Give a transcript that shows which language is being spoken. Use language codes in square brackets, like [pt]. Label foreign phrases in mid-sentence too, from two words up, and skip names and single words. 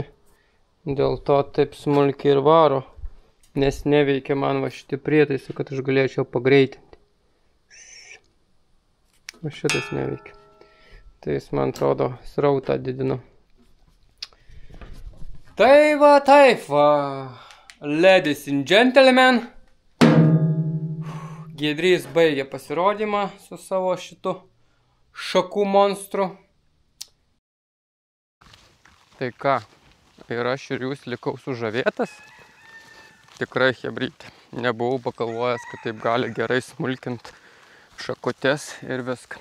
[lt] Dėl to taip smulkiai ir varo. Nes neveikia man va šitie prietaisai, kad aš galėčiau pagreitinti. O šitas neveikia. Tai jis, man atrodo, srautą didino. Tai va, taip va. [en] Ladies and gentlemen. [lt] Giedrys baigė pasirodymą su savo šitu šakų monstru. Tai ką, ir aš ir jūs likau sužavėtas. Tikrai chebrytė. Nebuvau pagalvojęs, kad taip gali gerai smulkint šakutes ir viską.